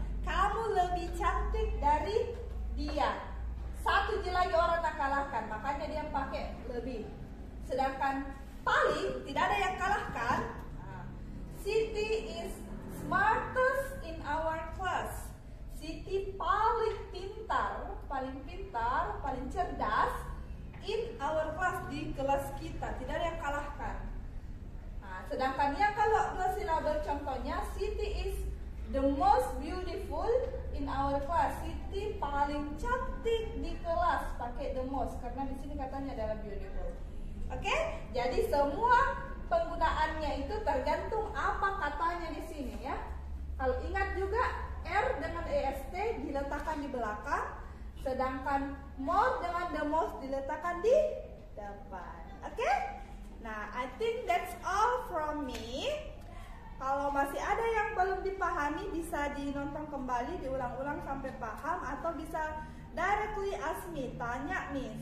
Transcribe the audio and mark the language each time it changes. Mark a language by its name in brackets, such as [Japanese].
[Indonesian] Kamu lebih cantik dari dia. 1 lagi orang tak kalahkan, makanya dia pakai lebih. Sedangkan paling tidak ada yang kalahkan. [English] Siti is smartest in our class. [Indonesian] Siti paling pintar, paling cerdas [English] in our class, [Indonesian] di kelas kita. Tidak ada yang kalahkan. Nah, sedangkan yang kalau 2 silabel contohnya, Siti [English] is the most beautiful in our class. [Indonesian] Siti paling cantik di kelas, pakai the most karena di sini katanya adalah beautiful. Oke? Jadi semua penggunaannya itu tergantung apa katanya di sini, ya. Kalau ingat juga R dengan EST diletakkan di belakang, sedangkan more dengan the most diletakkan di depan. Oke? [English] Nah, I think that's all from me. [Indonesian] Kalau masih ada yang belum dipahami, bisa dinonton kembali, diulang-ulang sampai paham, atau bisa [English] directly ask me, [Indonesian] tanya Miss.